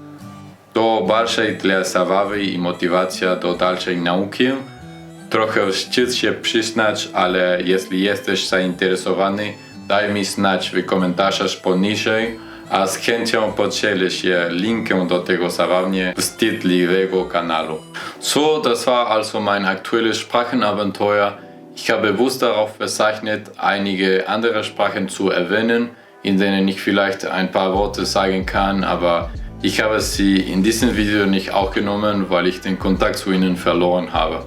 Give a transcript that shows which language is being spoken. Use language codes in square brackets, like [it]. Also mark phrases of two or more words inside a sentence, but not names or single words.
[pl] To bardziej dla zabawy i motywacja do dalszej nauki. Trochę wstyd się przyznać, ale jeśli jesteś zainteresowany, daj mi znać w komentarzach poniżej, a z chęcią podzielę się linkiem do tego zabawnie wstydliwego kanału. [de] So, das war also mein aktuelles Sprachenabenteuer. Ich habe bewusst darauf verzeichnet, einige andere Sprachen zu erwähnen, in denen ich vielleicht ein paar Worte sagen kann, aber ich habe sie in diesem Video nicht aufgenommen, weil ich den Kontakt zu ihnen verloren habe.